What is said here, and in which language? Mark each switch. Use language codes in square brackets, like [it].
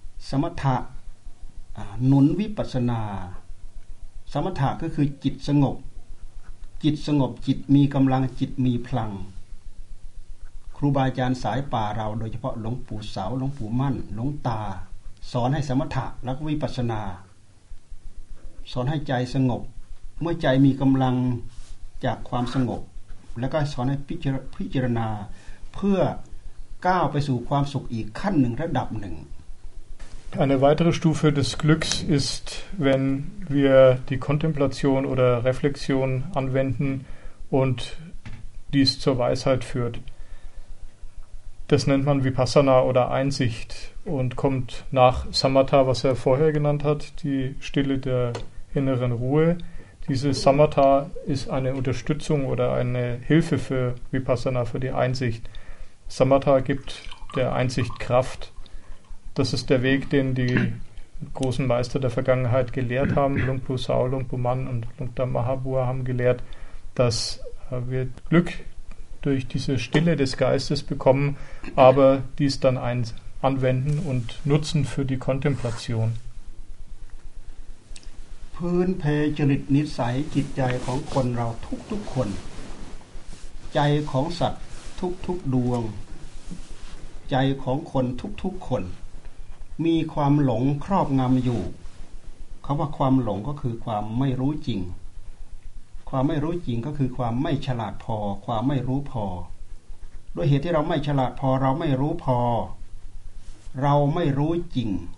[th] สมถะหนุนวิปัสสนาสมถะก็คือจิตสงบจิตสงบจิตมีกำลังจิตมีพลังครูบาอาจารย์สายป่าเราโดยเฉพาะหลวงปู่เสาหลวงปู่มั่นหลวงตาสอนให้สมถะและวิปัสสนาสอนให้ใจสงบเมื่อใจมีกำลังจากความสงบแล้วก็สอนให้พิจารณาเพื่อก้าวไปสู่ความสุขอีกขั้นหนึ่งระดับหนึ่ง [de] Eine weitere Stufe des Glücks ist, wenn wir die Kontemplation oder Reflexion anwenden und dies zur Weisheit führt. Das nennt man Vipassana oder Einsicht und kommt nach Samatha, was er vorher genannt hat, die Stille der inneren Ruhe. Diese Samatha ist eine Unterstützung oder eine Hilfe für Vipassana, für die Einsicht. Samatha gibt der Einsicht Kraft. Das ist der Weg, den die großen Meister der Vergangenheit gelehrt haben. Lungpu Sao, Lungpu Man und Lungdam Mahabua haben gelehrt, dass wir Glück durch diese Stille des Geistes bekommen, aber dies dann anwenden und nutzen für die Kontemplation. [th] พื้นเพจริตนิสัยจิตใจของคนเราทุกๆคนใจของสัตว์ทุกๆดวงใจของคนทุกๆคนมีความหลงครอบงำอยู่คำว่าความหลงก็คือความไม่รู้จริงความไม่รู้จริงก็คือความไม่ฉลาดพอความไม่รู้พอด้วยเหตุที่เราไม่ฉลาดพอเราไม่รู้พอเราไม่รู้จริง